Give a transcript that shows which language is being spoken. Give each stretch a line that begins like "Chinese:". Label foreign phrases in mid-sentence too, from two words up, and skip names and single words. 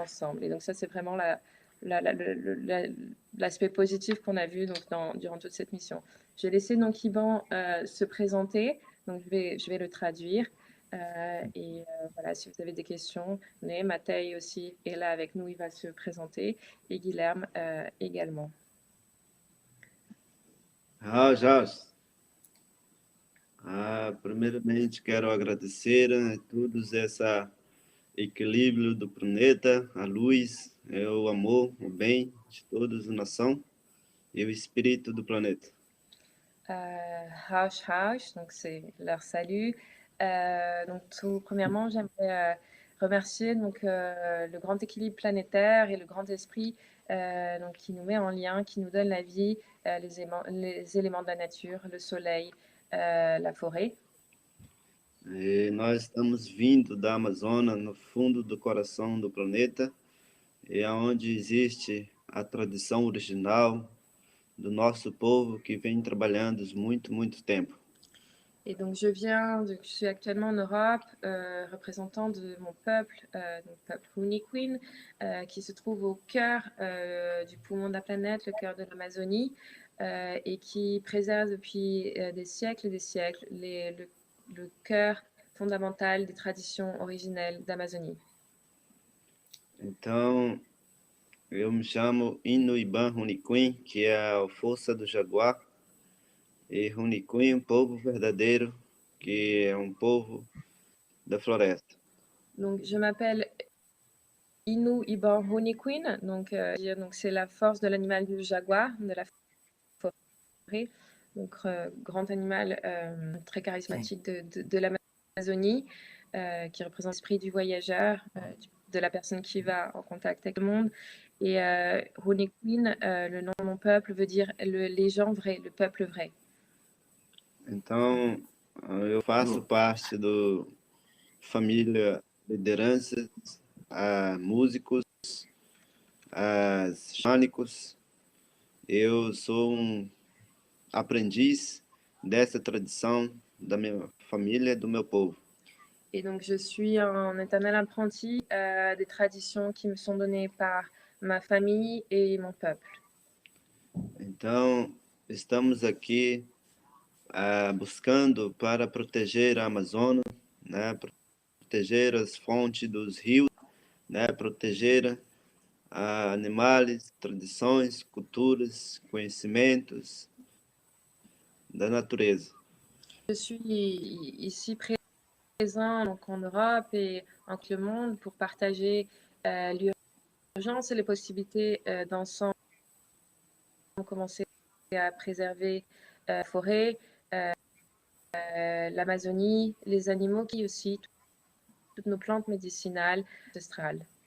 French: Et donc ça, c'est vraiment l'aspect positif qu'on a vu donc, durant toute cette mission. J'ai laissé donc Iban se présenter, donc je vais le traduire. Voilà, si vous avez des questions, Matei aussi est là avec nous, il va se présenter, et Guilherme également.
Portuguese: Já. Primeiramente, quero agradecer a todos esse equilíbrio do planeta, a luz, o amor, o bem de todos, a nação
French: et le esprit du planète. Hausch, donc c'est leur salut. Donc premièrement, j'aimerais remercier donc, le grand équilibre planétaire et le grand esprit donc, qui nous met en lien, qui nous donne la vie, les éléments de la nature, le soleil, la forêt.
Portuguese: E nós estamos vindo da Amazônia, no fundo do coração do planeta, e onde existe a tradição original do nosso povo que vem trabalhando há muito tempo.
French: Et donc je suis actuellement en Europe, représentant de mon peuple, donc peuple Hunikwin, qui se trouve au cœur du poumon de la planète, le cœur de l'Amazonie, et qui préserve depuis des siècles et des siècles le cœur fondamental des traditions originelles d'Amazonie.
Portuguese: Então, eu me chamo Inuiban Hunikwin, que é a força do jaguar, e Hunikwin, povo verdadeiro, que é povo da floresta.
French: Donc, je m'appelle Inuiban Hunikwin, donc c'est la force de l'animal du jaguar, de la forêt, donc grand animal très charismatique de l'Amazonie, qui représente l'esprit du voyageur, de la personne qui va en contact avec le monde. Et Hunikwin, le nom de mon peuple, veut dire les gens vrais, le peuple vrai.
Portuguese: Então, eu faço parte da família lideranças, músicos, xamânicos. Eu sou aprendiz dessa tradição da minha família, do meu povo.
French: Et donc, je suis un éternel apprenti des traditions qui me sont données par ma famille et mon peuple.
Portuguese: Então, estamos aqui buscando para proteger a Amazônia, né, proteger as fontes dos rios, né, proteger animais, tradições, culturas, conhecimentos da natureza.
French: Je suis ici présent donc en Europe et en le monde pour partager l'urgence et les possibilités d'ensemble commencer à préserver la forêt, l'Amazonie, les animaux qui aussi, toutes nos plantes médicinales ancestrales.